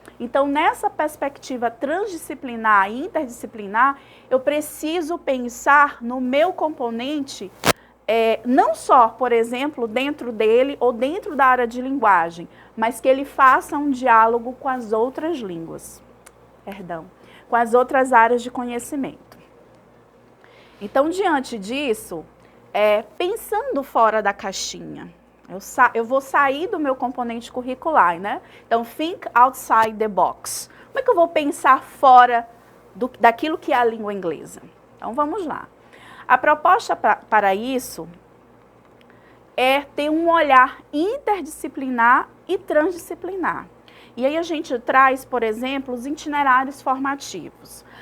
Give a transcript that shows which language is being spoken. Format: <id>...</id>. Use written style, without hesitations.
<pt>Então, nessa perspectiva transdisciplinar e interdisciplinar, eu preciso pensar no meu componente, não só, por exemplo, dentro dele ou dentro da área de linguagem, mas que ele faça um diálogo com as outras línguas, com as outras áreas de conhecimento. Então, diante disso, pensando fora da caixinha, eu vou sair do meu componente curricular, né? Então,</pt> <en>think outside the box.</en> <pt>Como é que eu vou pensar fora daquilo que é a língua inglesa? Então, vamos lá. A proposta para isso é ter um olhar interdisciplinar e transdisciplinar. E aí a gente traz, por exemplo, os itinerários formativos.</pt>